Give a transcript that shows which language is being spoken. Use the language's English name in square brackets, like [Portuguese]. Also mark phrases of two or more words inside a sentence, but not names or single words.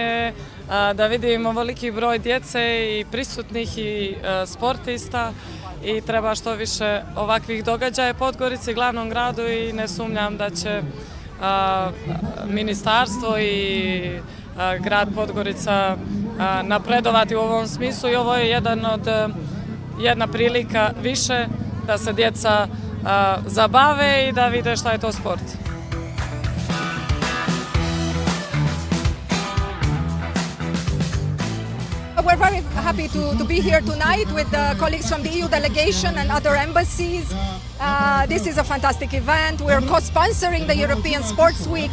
[Serbian] je da vidim ovoliki broj djece i prisutnih i sportista i treba što više ovakvih događaja u Podgorici, glavnom gradu, i ne sumnjam da će ministarstvo i grad Podgorica napredovati u ovom smislu i ovo je jedna prilika više da se djeca zabave i da vide šta je to sport. [English] We're very happy to be here tonight with the colleagues from the EU delegation and other embassies. This is a fantastic event. We're co-sponsoring the European Sports Week.